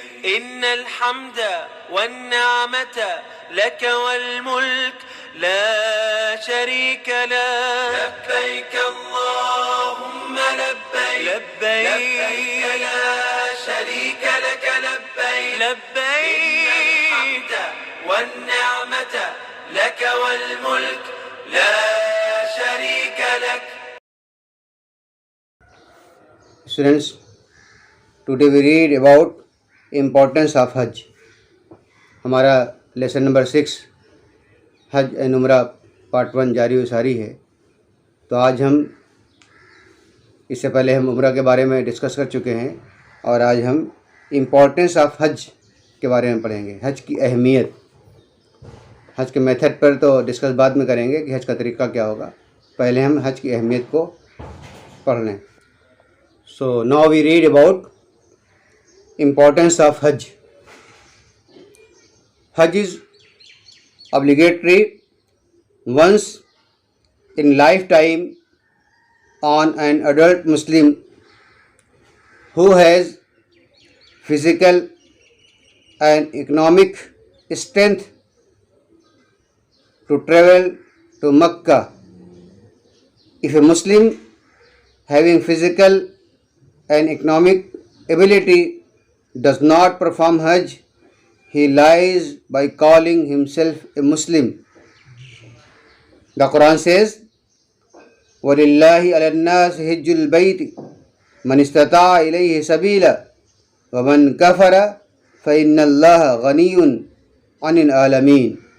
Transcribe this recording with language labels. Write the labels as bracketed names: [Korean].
[Arabic] إن الحمد والنعمة لك والملك لا شريك لك لبيك اللهم لبيك لبيك لا شريك لك لبيك لبيك إن الحمد والنعمة لك والملك لا شريك لك. [English] Students, today we read about importance of Hajj. [Urdu] ہمارا لیسن نمبر 6 حج این عمرہ پارٹ 1 جاری و ساری ہے. تو آج ہم اس سے پہلے ہم عمرہ کے بارے میں ڈسکس کر چکے ہیں اور آج ہم امپورٹنس آف حج کے بارے میں پڑھیں گے. حج کی اہمیت. حج کے میتھڈ پر تو ڈسکس بعد میں کریں گے کہ حج کا طریقہ کیا ہوگا. پہلے ہم حج کی اہمیت کو پڑھ لیں. [English] So now we read about importance of Hajj. Hajj is obligatory once in lifetime on an adult Muslim who has physical and economic strength to travel to Makkah. If a Muslim having physical and economic ability does not perform Hajj, he lies by calling himself a Muslim. The Quran says, [Arabic] وَلِلَّهِ عَلَى النَّاسِ حِجُّ الْبَيْتِ مَنِ اسْتَطَاعَ إِلَيْهِ سَبِيلًا وَمَنْ كَفَرَ فَإِنَّ اللَّهَ غَنِيٌّ عَنِ الْعَالَمِينَ.